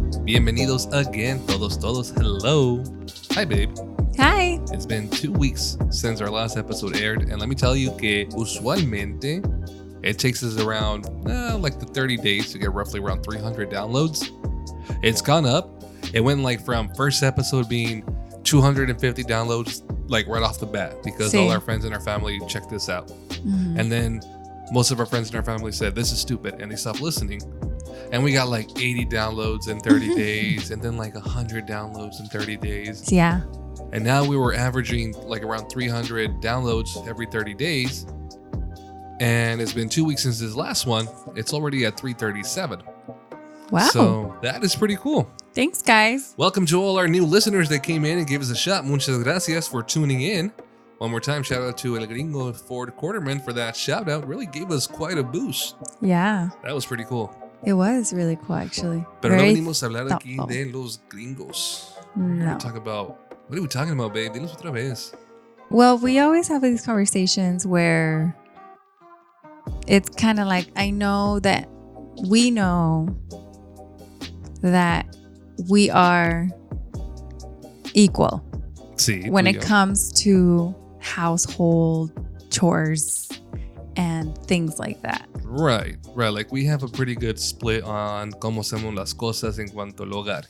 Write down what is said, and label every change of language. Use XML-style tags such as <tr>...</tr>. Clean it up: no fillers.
<es>Bienvenidos</es> <en>again,</en> <es>todos.</es> <en>Hello. Hi, babe. Hi. It's been 2 weeks since our last episode aired, and let me tell you</en> <es>que usualmente</es> <en>it takes us around like the 30 days to get roughly around 300 downloads. It's gone up. It went like from first episode being 250 downloads like right off the bat because all our friends in our family checked this out. Mm-hmm. And then most of our friends in our family said this is stupid and they stopped listening. And we got like 80 downloads in 30 days and then like 100 downloads in 30 days. Yeah. And now we were averaging like around 300 downloads every 30 days. And it's been 2 weeks since this last one. It's already at 337. Wow. So that is pretty cool. Thanks, guys. Welcome to all our new listeners that came in and gave us a shot.</en> <es>Muchas gracias</es> <en>for tuning in. One more time, shout out to El Gringo Ford Quarterman for that shout out. Really gave us quite a boost. Yeah. That was pretty cool. It was really cool, actually.</en> <es>Pero</es> <en>Very</en> <es>no venimos a hablar aquí de los gringos. No.</es> <en>What are we talking about, babe?</en> <es>Dinos otra vez.</es> <en>Well, we always have these conversations where it's kind of like, I know that we know that we are equal</en> <es>Sí,</es> <en>when it comes to household chores and things like that. Right. Like we have a pretty good split on</en> <es>cómo hacemos las cosas en cuanto al hogar.</es>